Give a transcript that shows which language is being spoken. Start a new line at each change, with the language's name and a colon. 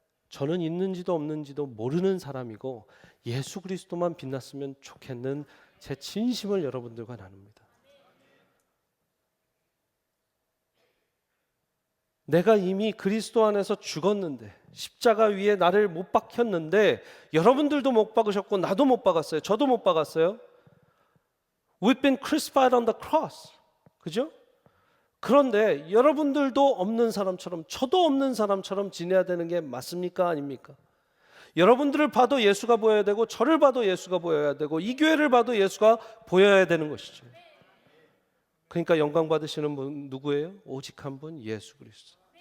Korean: 저는 있는지도 없는지도 모르는 사람이고 예수 그리스도만 빛났으면 좋겠는 제 진심을 여러분들과 나눕니다. 내가 이미 그리스도 안에서 죽었는데, 십자가 위에 나를 못 박혔는데, 여러분들도 못 박으셨고 나도 못 박았어요. 저도 못 박았어요.
English: We've been crucified on the cross.
Korean: 그죠? 그런데 여러분들도 없는 사람처럼, 저도 없는 사람처럼 지내야 되는 게 맞습니까? 아닙니까? 여러분들을 봐도 예수가 보여야 되고, 저를 봐도 예수가 보여야 되고, 이 교회를 봐도 예수가 보여야 되는 것이죠. 그러니까 영광 받으시는 분 누구예요? 오직 한 분, 예수 그리스도.